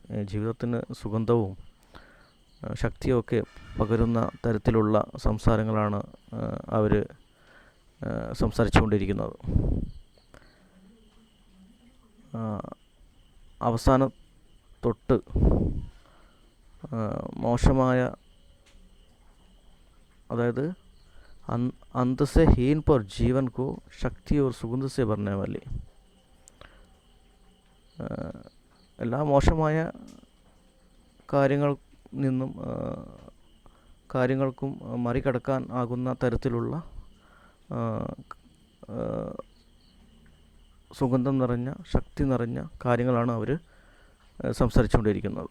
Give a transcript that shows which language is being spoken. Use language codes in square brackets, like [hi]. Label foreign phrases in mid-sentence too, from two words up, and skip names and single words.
[ml] ജീവിതത്തിന് സുഗന്ധവും ശക്തിയൊക്കെ പകരുന്ന തരത്തിലുള്ള സംസാരങ്ങളാണ് അവർ സംസാരിച്ചുകൊണ്ടിരിക്കുന്നത്. അവസാനം തൊട്ട് മോശമായ, അതായത് [hi] अंत से हीन पर जीवन को शक्ति और सुगंध से भरने वाली. [ml] എല്ലാ മോശമായ കാര്യങ്ങൾക്കും മറികടക്കാൻ ആകുന്ന തരത്തിലുള്ള സുഗന്ധം നിറഞ്ഞ, ശക്തി നിറഞ്ഞ കാര്യങ്ങളാണ് അവർ സംസാരിച്ചുകൊണ്ടിരിക്കുന്നത്.